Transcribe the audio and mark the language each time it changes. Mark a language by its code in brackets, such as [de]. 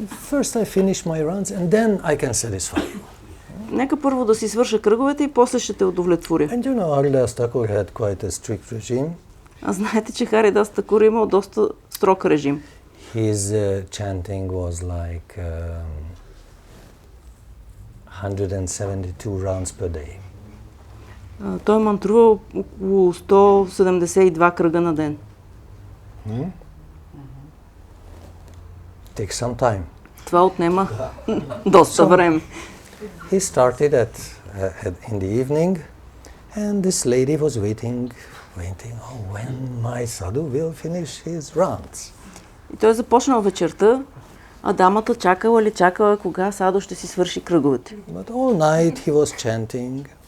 [en] First I finish my runs and then I can satisfy you. [bg] Нека първо да си свърша кръговете и после ще те удовлетворя. [en] And you know, Haridas Thakur had quite a strict regime. [bg] А знаете, че Харидас Такур имал доста строг режим. [en] His chanting was like 172 rounds per day. [bg] Той мантрувал около 172 кръга на ден. [en] Takes some time. [bg] Това отнема доста време. [en] He started in the evening, and this lady was waiting, when my sadhu will finish his rounds. [bg] И той започнал вечерта, а дамата чакала кога садо ще си свърши кръговете. [en] But all night he was chanting.